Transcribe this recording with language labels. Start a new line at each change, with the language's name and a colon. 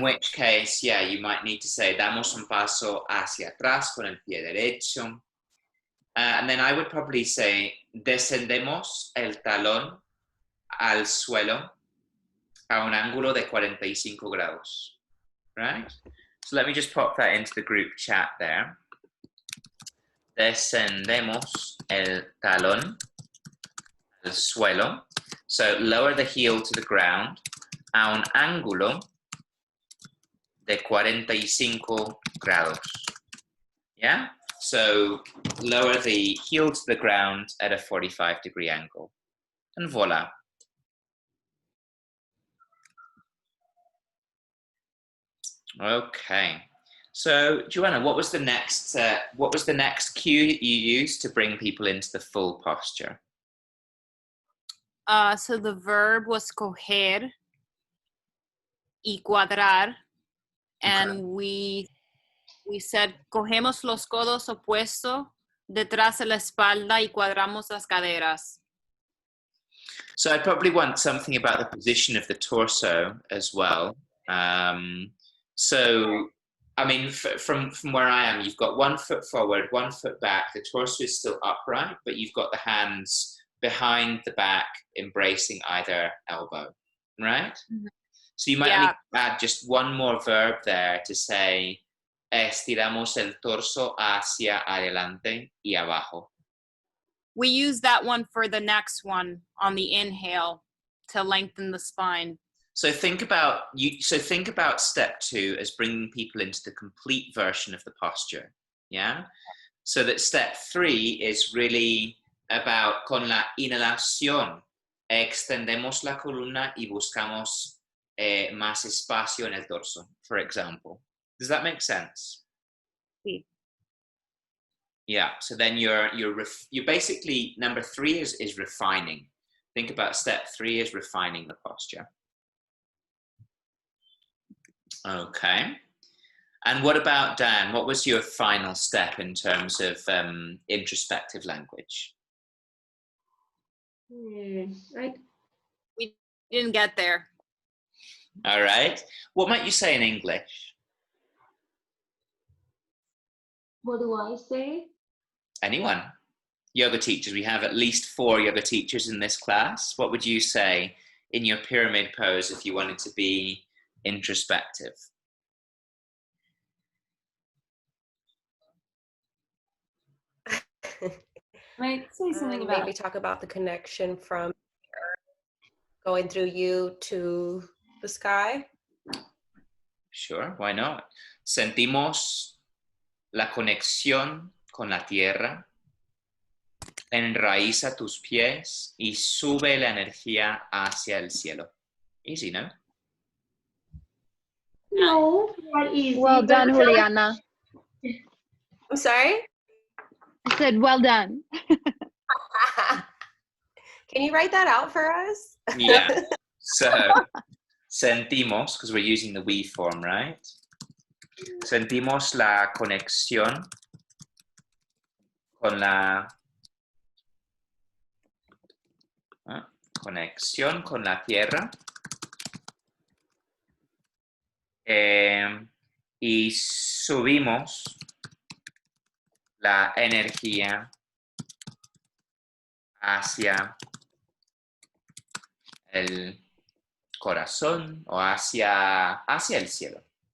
English: which case, yeah, you might need to say,
Spanish: damos un paso hacia atrás con el pie derecho.
English: And then I would probably say,
Spanish: descendemos el talón al suelo a un ángulo de 45 grados,
English: right? So let me just pop that into the group chat there.
Spanish: Descendemos el talón al suelo.
English: So lower the heel to the ground
Spanish: a un ángulo de 45 grados.
English: Yeah? So lower the heel to the ground at a 45-degree angle. And voila. Okay. So Joanna, what was the next cue that you used to bring people into the full posture? So the verb was
Spanish: coger y cuadrar,
English: and we said
Spanish: cogemos los codos opuestos detrás de la espalda y cuadramos las caderas.
English: So I probably want something about the position of the torso as well. So, I mean, from where I am, you've got 1 foot forward, 1 foot back. The torso is still upright, but you've got the hands behind the back, embracing either elbow, right? Mm-hmm. So you might need to add just one more verb there to say,
Spanish: estiramos el torso hacia adelante y abajo.
English: We use that one for the next one on the inhale to lengthen the spine. So think about step 2 as bringing people into the complete version of the posture, yeah? So that step 3 is really about
Spanish: con la inhalación extendemos la columna y buscamos más espacio en el torso,
English: for example. Does that make sense?
Spanish: Sí.
English: Yeah. So then you're basically, number 3 is refining. Think about step 3 as refining the posture. Okay. And what about Dan? What was your final step in terms of introspective language? Right. We didn't get there. All right. What might you say in English? What do I say? Anyone? Yoga teachers. We have at least 4 yoga teachers in this class. What would you say in your pyramid pose if you wanted to be introspective? Might say something about maybe talk about the connection from going through you to the sky. Sure, why not?
Spanish: Sentimos la conexión con la tierra, enraiza tus pies y sube la energía hacia el cielo.
English: Easy, no? No, not easy. Well but done, I feel like- Juliana. I'm sorry? I said, well done. Can you write that out for us? Yeah. So, sentimos, because we're using the we form, right?
Spanish: Sentimos la conexión con la conexión con la tierra y subimos la energía hacia el corazón o hacia el cielo.